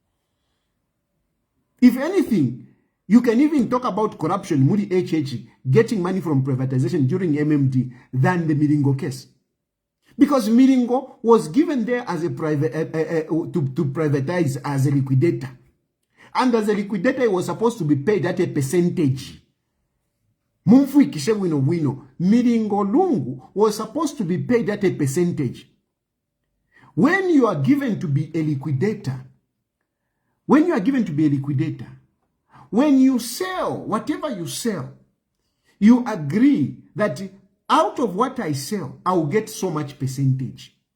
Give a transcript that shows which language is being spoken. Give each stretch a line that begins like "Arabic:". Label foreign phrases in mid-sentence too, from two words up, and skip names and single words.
English: If anything, you can even talk about corruption, Muri HH getting money from privatization during MMD than the Miringo case. Because Miringo was given there as a to privatize as a liquidator. And as a liquidator, he was supposed to be paid at a percentage. Mumfu ikishe wino. Miringo Lungu was supposed to be paid at a percentage. When you are given to be a liquidator, when you sell, whatever you sell, you agree that out of what I sell, I will get so much percentage.